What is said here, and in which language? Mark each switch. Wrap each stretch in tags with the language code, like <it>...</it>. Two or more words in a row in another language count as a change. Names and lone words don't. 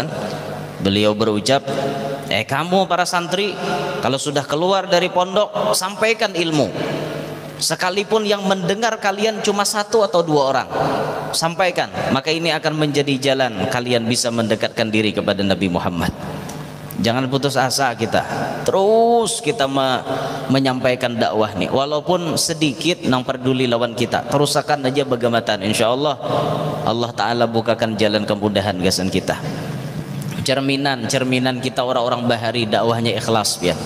<id>Beliau berucap, kamu para santri kalau sudah keluar dari pondok sampaikan ilmu. Sekalipun yang mendengar kalian cuma 1 atau 2 orang, sampaikan. Maka ini akan menjadi jalan kalian bisa mendekatkan diri kepada Nabi Muhammad. Jangan putus asa kita. Terus kita menyampaikan dakwah nih.</id> <bjn>Walaupun sedikit nang peduli lawan kita, terusakan aja bagamatan.</bjn> <ar>إن شاء الله الله تعالى</ar> <bjn>bukakan jalan kemudahan gasan kita. Cerminan kita orang-orang bahari dakwahnya ikhlas ya.</bjn>